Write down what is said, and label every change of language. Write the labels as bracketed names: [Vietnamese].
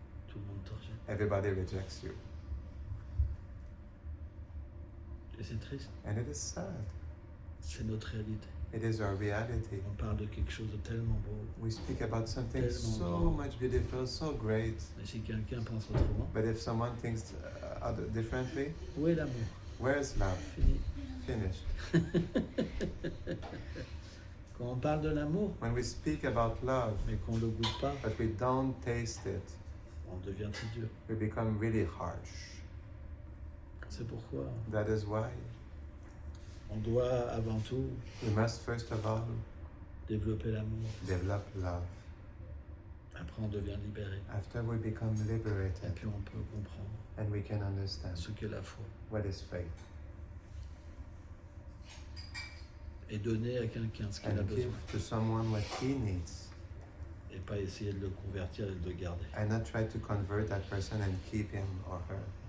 [French] tout le monde te rejette. [English] everybody rejects you. [French] Et c'est triste. [English] And it is sad. [French] C'est notre réalité. [English] It is our reality. [French] On parle de quelque chose de tellement beau. [English] We speak about something [French] Tellement [English] so [French] grand. [English] much beautiful, so great. [French] Mais si quelqu'un pense autrement, [English] But if someone thinks differently, [French] où est l'amour? [English] where's love? [French] Fini. [English] Finished. [French] Quand on parle de l'amour, [English] When we speak about love, [French] mais qu'on ne le goûte pas, [English] but we don't taste it, [French] on devient très dur. [English] we become really harsh. [French] C'est pourquoi [English] That is why [French] on doit avant tout [English] we must first of all [French] développer l'amour. [English] develop love. [French] Après, on devient libéré. [English] After we become [French] Et [English] liberated, [French] puis, on peut comprendre [English] and we can understand [French] ce qu'est la foi. [English] what is faith [French] Et donner à quelqu'un ce qu'il a [English] and [French] besoin. [English] give to someone what he needs, [French] Et pas essayer de le convertir et de le garder. [English] and not try to convert that person and keep him or her.